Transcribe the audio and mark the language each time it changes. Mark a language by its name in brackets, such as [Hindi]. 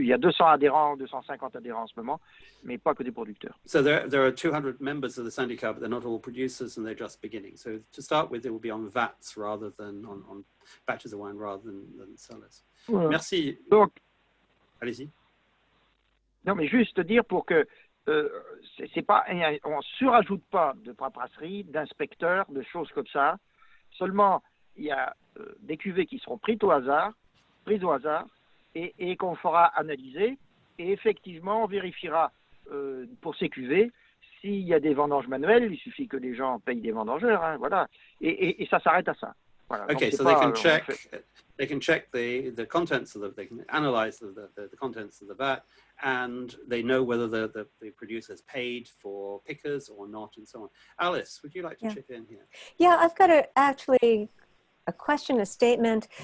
[French] Il y a 200 adhérents, 250 adhérents en ce moment, mais pas que des producteurs. [English] So there are 200 members of the syndicat, but they're not all producers and they're just beginning. So to start with, it will be on vats rather than on batches of wine rather than cellars. [French] Voilà. Merci. Donc, allez-y. Non, mais juste dire pour que c'est pas, on ne surajoute pas de paperasserie, d'inspecteurs, de choses comme ça. Seulement, il y a des cuvées qui seront prises au hasard et qu'on fera analyser. Et effectivement, on vérifiera pour ces cuvées s'il y a des vendanges manuelles. Il suffit que les gens payent des vendangeurs, hein, voilà. Et ça s'arrête à ça. Voilà. [English] Okay, so they can check the contents of they can analyze the contents of the vat, and they know whether the producer has paid for pickers or not, and so on. Alice, would you like to chip in here? Yeah, I've got actually a question, a statement.